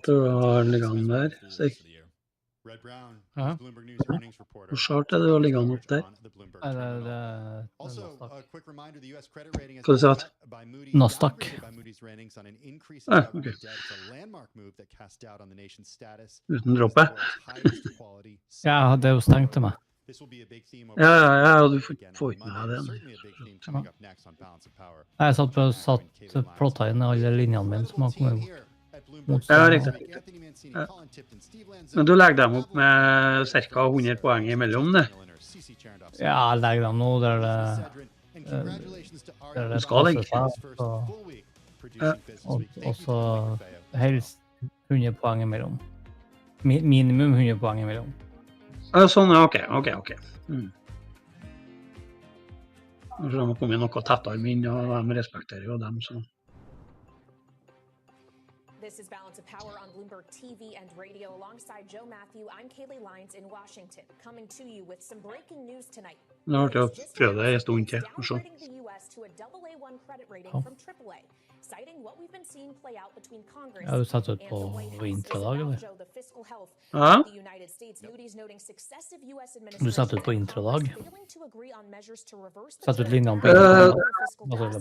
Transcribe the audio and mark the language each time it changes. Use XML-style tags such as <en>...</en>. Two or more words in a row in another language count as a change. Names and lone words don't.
<en>Red Brown, Bloomberg News earnings reporter. Also, a quick reminder, the U.S. credit rating has been cut by Moody's ratings on an increase in government debt. It's a landmark move that casts doubt on the nation's status.</en> <no>Ja, det er jo stengt til meg. Ja, du får ikke med den. Jeg satt plotta inn alle linjene mine som har kommet bort. Ja, riktig. Men du legger dem opp med ca. 100 poeng imellom det? Ja, jeg legger dem nå der det skal legge. Og så helst 100 poeng imellom. Minimum 100 poeng imellom. Sånn, ok. Så de må komme noe tettere min, og de respekterer jo dem, så...</no> <en>This is Balance of Power on Bloomberg TV and radio. Alongside Joe Matthew, I'm Kayleigh Lyons in Washington, coming to you with some breaking news tonight.</en> <no>Det har vært å prøve det en stund til, for så. Ja, du satt ut på intradag, eller? Ja? Du satt ut på intradag? Satt ut linjene på intradag?</no>